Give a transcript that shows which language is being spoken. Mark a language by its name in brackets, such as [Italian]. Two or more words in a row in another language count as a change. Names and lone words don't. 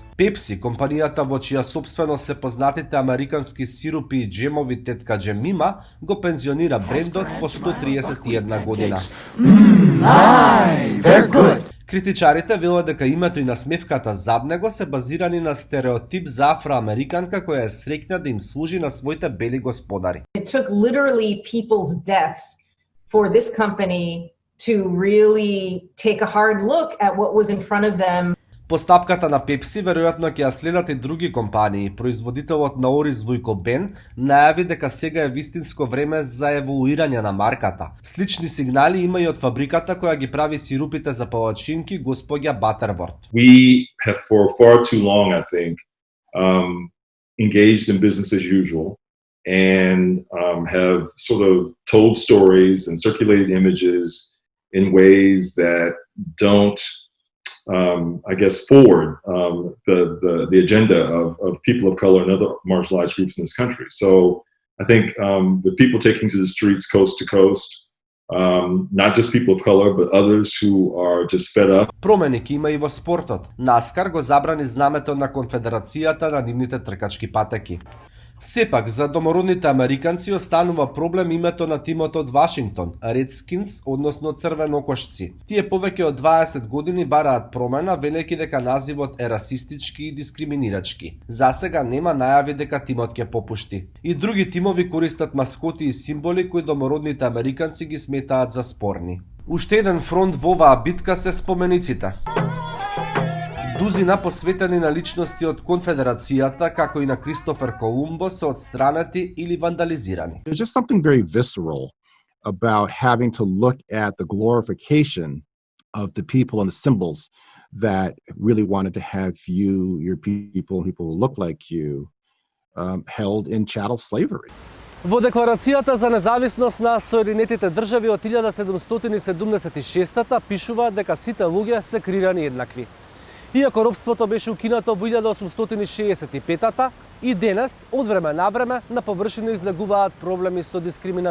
[Macedonian] Пепси, компанијата во чија собственост се познатите американски сирупи и джемови тетка Джемима, го пензионира брендот по 131 година. Критичарите велат дека името и насмевката зад него се базирани на стереотип за афроамериканка која е среќна да им служи на своите бели господари. [English] It took literally people's deaths for this company to really take a hard look at what was in front of them. [Macedonian] Постапката на Пепси веројатно ќе ја следат и други компании. Производителот на ориз Војко Бен најави дека сега е вистинско време за еволуирање на марката. Слични сигнали има и од фабриката која ги прави сирупите за палачинки, господја Батерворд. [English] We have for far too long, I think, engaged in business as usual and have sort of told stories and circulated images in ways that don't forward the agenda of people of color and other marginalized groups in this country. So I think the people taking to the streets coast to coast, not just people of color, but others who are just fed up. [Macedonian] Промени ќе има и во спортот. NASCAR го забрани знамето на Конфедерацијата на нивните тркачки патеки. Сепак, за домородните американци останува проблем името на тимот од Вашингтон, Redskins, односно црвенокошци. Тие повеќе од 20 години бараат промена, велејќи дека називот е расистички и дискриминирачки. Засега нема најави дека тимот ќе попушти. И други тимови користат маскоти и символи кои домородните американци ги сметаат за спорни. Уште еден фронт во оваа битка се спомениците. Дузина посветени на личности од Конфедерацијата, како и на Кристофер Колумбо, се отстранети или вандализирани. [English] There's just something very visceral about having to look at the glorification of the people and the symbols that really wanted to have you, your people who look like you, held in chattel slavery. [Macedonian] Во Декларацијата за независност на Соединетите држави од 1776 пишува дека сите луѓе се креирани еднакви. Иако робството беше укинато во 1865 и денес, од време на време, на површина излегуваат проблеми со дискриминацијата.